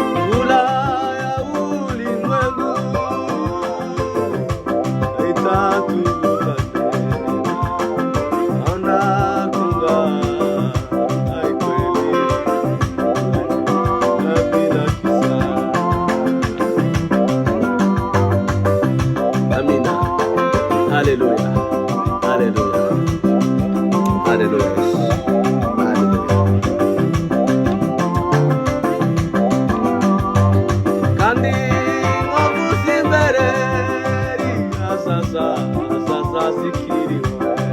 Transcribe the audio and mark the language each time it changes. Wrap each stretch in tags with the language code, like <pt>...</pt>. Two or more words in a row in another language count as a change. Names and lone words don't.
<sw>Furaha ya ulimwengu haitatukuka tena. Naona kung'aa, ai kweli, na bila kisa. Amina. Haleluya. Haleluya. Haleluya. Haleluya.</sw> <rw>Kandi nkovuze imbere, azaza, azaza zikiriwe.</rw>